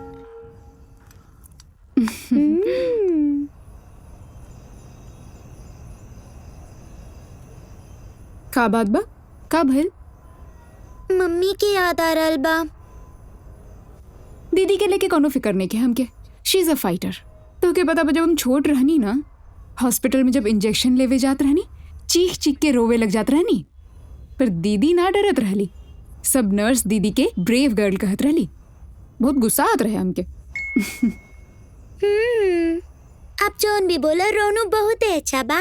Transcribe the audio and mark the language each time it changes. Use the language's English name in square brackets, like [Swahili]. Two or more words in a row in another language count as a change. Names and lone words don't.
[Bhojpuri] का बात बा? का भइल? मम्मी के याद आ रहल बा। दीदी के लेके कोनो फिक्र नहीं के हमके। [English] She is a fighter. [Bhojpuri] तो के पता बा जब हम छोट रहनी ना, हॉस्पिटल में जब इंजेक्शन लेवे जात रहनी, चीख चीख के रोवे लग जात रहनी, पर दीदी ना डरत रहली। सब नर्स दीदी के [English] brave girl [Bhojpuri] कहत रहली। बहुत गुस्सा आत रहे हमके। आप जोन भी बोला रोनू बहुत ही अच्छा बा।